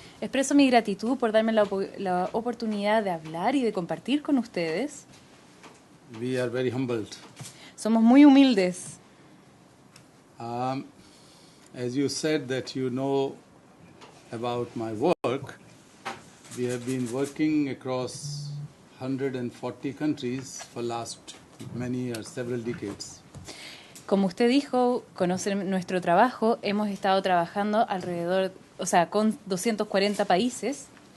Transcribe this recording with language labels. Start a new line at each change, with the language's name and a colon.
Spanish: Expreso mi gratitud por darme la oportunidad de hablar y de compartir con ustedes.
English: We are very humbled.
Spanish: Somos muy humildes.
English: As you said that you know about my work, we have been working across 140 countries for last many years, several decades.
Spanish: Como usted dijo, conocen nuestro trabajo, hemos estado trabajando con 240 países.